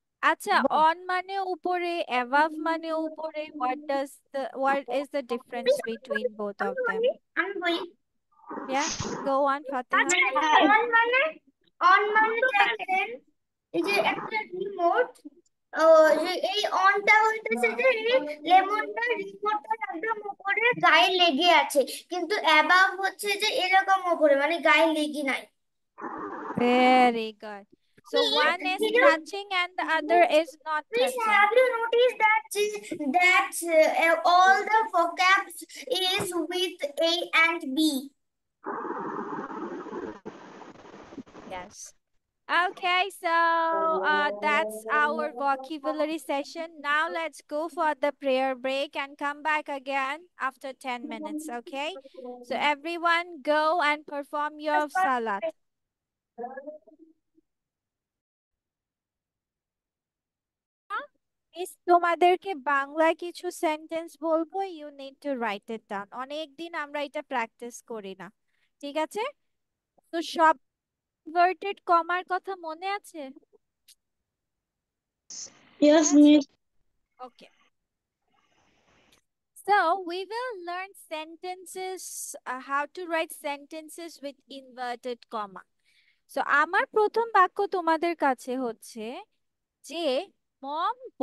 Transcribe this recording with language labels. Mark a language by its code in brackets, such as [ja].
[bn] আচ্ছা, on মানে উপরে, above মানে উপরে. [en] What is the difference between both of them? [bn] আমি বলি [en] Yeah, go on, Fatiha. [bn] On মানে দেখেন এই যে একটা রিমোট, যে এই অনটা হইতেছে যে লেমনটা রিমোটটা একদম উপরে গায়ে লেগে আছে, কিন্তু অ্যাবাভ হচ্ছে যে এরকম উপরে মানে গায়ে লেগে নাই। [en] Very good. So one is touching and the other is not Please, touching. have you noticed that all the vocabs is with A and B? Yes. Okay, so that's our vocabulary session. Now let's go for the prayer break and come back again after 10 minutes, okay? So everyone go and perform your salat. [bn] তোমাদেরকে বাংলায় কিছু sentence বলবো, [en] You need to write it down. [bn] অনেকদিন আমরা এটা practice করি না, ঠিক আছে? তো সব ইনভার্টেড কমার কথা মনে আছে? [en] Yes, miss. Okay. So we will learn sentences, how to write sentences with inverted comma. [bn] So আমার প্রথম বাক্য তোমাদের কাছে হচ্ছে যে মম